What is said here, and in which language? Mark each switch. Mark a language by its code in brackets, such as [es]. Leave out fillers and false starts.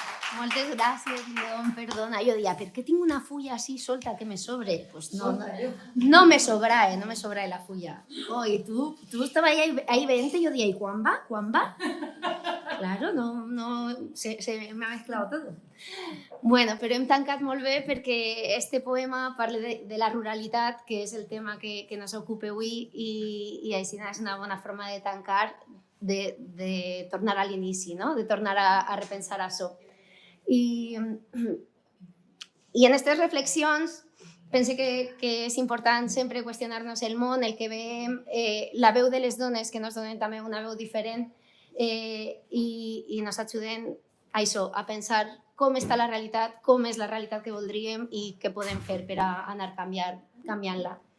[ca] Moltes gràcies, León, perdona. Jo deia, per què tinc una fulla així solta que me sobre? [es] Pues no me sobra la fulla. Oh, y tú estabas ahí 20 y yo decía, ¿y cuán va? ¿Cuán va? Claro, se me ha mezclado todo. [ca] Bueno, però hem tancat molt bé perquè este poema parla de la ruralitat, que és el tema que nos ocupa avui, i així és una bona forma de tancar, de tornar a l'inici, no? De tornar a repensar això. I en aquestes reflexions pense que és important sempre qüestionar-nos el món, el que veiem, la veu de les dones que ens donen també una veu diferent i ens ajuden a això, a pensar com està la realitat, com és la realitat que voldríem i què podem fer per a anar canviant-la.